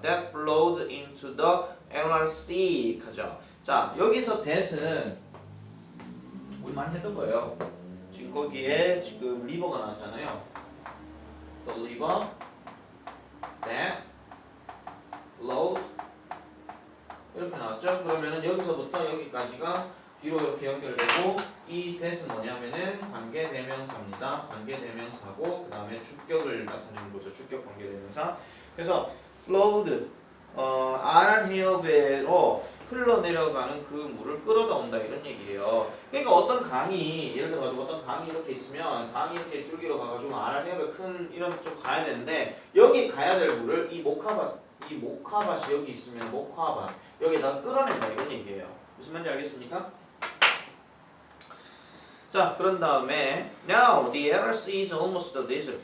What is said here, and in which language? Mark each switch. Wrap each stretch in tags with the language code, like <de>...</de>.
<en>that flowed into the Aral Sea</en> <ko>하죠. 자, 여기서 that은 우리 많이 했던 거예요. 지금 거기에 지금 리버가 나왔잖아요.</ko> <en>the river that flowed</en> <ko>이렇게 나왔죠? 그러면은 여기서부터 여기까지가 뒤로 이렇게 연결되고 이 that은 뭐냐면은 관계대명사입니다. 관계대명사고 그 다음에 주격을 나타내는 거죠. 주격 관계대명사. 그래서 flowed 알 해협으로 흘러내려가는 그 물을 끌어다 온다 이런 얘기예요. 그러니까 어떤 강이 예를 들어가지고 어떤 강이 이렇게 있으면 강이 이렇게 줄기로 가가지고 알 해협에 큰 이런 쪽 가야 되는데 여기 가야 될 물을 이 목화밭이 여기 있으면 목화밭 여기다 끌어낸다 이런 얘기예요. 무슨 말인지 알겠습니까? 자, 그런 다음에</ko> <en>now the Aral Sea is almost the desert.</en>